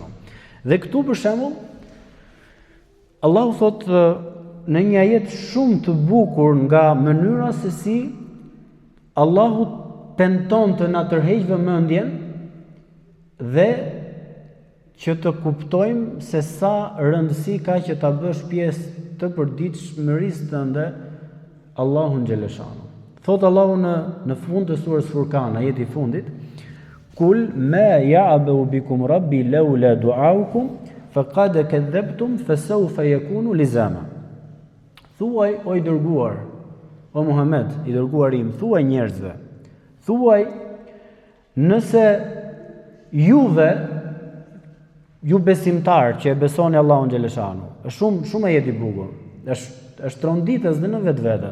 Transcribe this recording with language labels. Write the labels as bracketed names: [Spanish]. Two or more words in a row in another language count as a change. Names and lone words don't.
[Albanian] Dhe këtu për shembull Allahu thotë në një ajet shumë të bukur nga mënyra se si Allahu tenton të na tërheqë vëmendjen dhe që të kuptojmë se sa rëndësi ka që ta bësh pjesë të përditshmërisë tënde Allahun xhaleshanu. Thot Allahu në fund të surës Furqan, ajeti i fundit: [Arabic] "قل ما يعبأ بكم ربي لولا دعاؤكم فقد كذبتم فسوف يكون لزاما." [Albanian] Thuaj o i dërguar, o Muhammed, i dërguar im, thuaj njerëzve, thuaj nëse ju besimtar që e besoni Allahun xhaleshanu, është shumë ajeti i bukur, është tronditës dhe në vetvete.